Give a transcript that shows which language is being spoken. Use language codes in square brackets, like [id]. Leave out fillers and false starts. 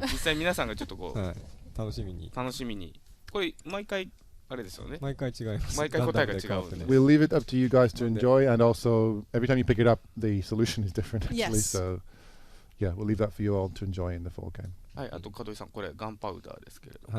[ja] 実際皆さんがちょっとこう、はい、楽しみに楽しみに。これ毎回あれですよね。毎回違います毎回答えが違うランダムで変わってね [en] We'll leave it up to you guys to enjoy, and also every time you pick it up, the solution is different actually. Yes. So yeah, we'll leave that for you all to enjoy in the full game. [ja] はい、あと門井さん、これガンパウダーですけれども。